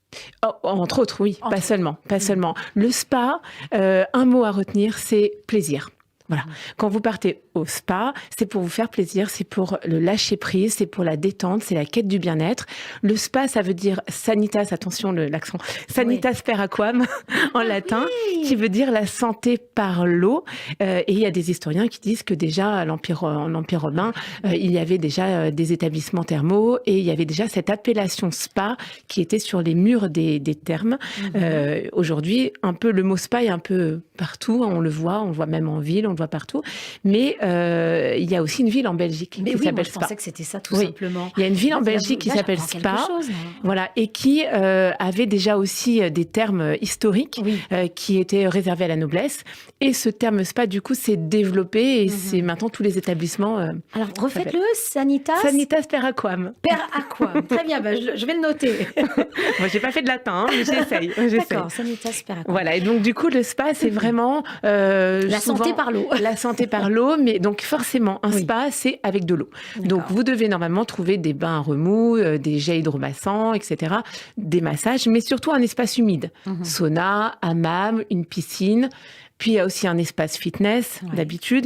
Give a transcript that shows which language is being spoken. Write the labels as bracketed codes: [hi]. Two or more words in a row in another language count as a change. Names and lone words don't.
[fr] Entre autres, oui, pas seulement. Le spa, un mot à retenir, c'est plaisir. Voilà. Quand vous partez au spa, c'est pour vous faire plaisir, c'est pour le lâcher prise, c'est pour la détente, c'est la quête du bien-être. Le spa, ça veut dire sanitas, attention l'accent, [la] sanitas per aquam [fr] en latin, qui veut dire la santé par l'eau. Et il y a des historiens qui disent que déjà, en Empire romain, il y avait déjà des établissements thermaux et il y avait déjà cette appellation spa qui était sur les murs des thermes. Aujourd'hui, un peu le mot spa est un peu partout, on le voit même en ville, on le voit partout. Mais il y a aussi une ville en Belgique qui s'appelle Spa. Je pensais que c'était ça tout simplement. Il y a une ville en Belgique qui s'appelle Spa, voilà, et qui avait déjà aussi des termes historiques qui étaient réservés à la noblesse. Et ce terme Spa, du coup, s'est développé et c'est maintenant tous les établissements. Alors, refaites-le, sanitas. [la] Sanitas per aquam. Per aquam. [fr] Très bien, je vais le noter. Moi, j'ai pas fait de latin, mais j'essaye. D'accord, [la] sanitas per aquam. [fr] Voilà, et donc du coup, le spa, c'est vraiment la santé par l'eau. La santé par l'eau, mais donc forcément, un spa, c'est avec de l'eau. Donc vous devez normalement trouver des bains à remous, des jets hydromassants, etc., des massages, mais surtout un espace humide. Sauna, hammam, une piscine. Puis il y a aussi un espace fitness, d'habitude.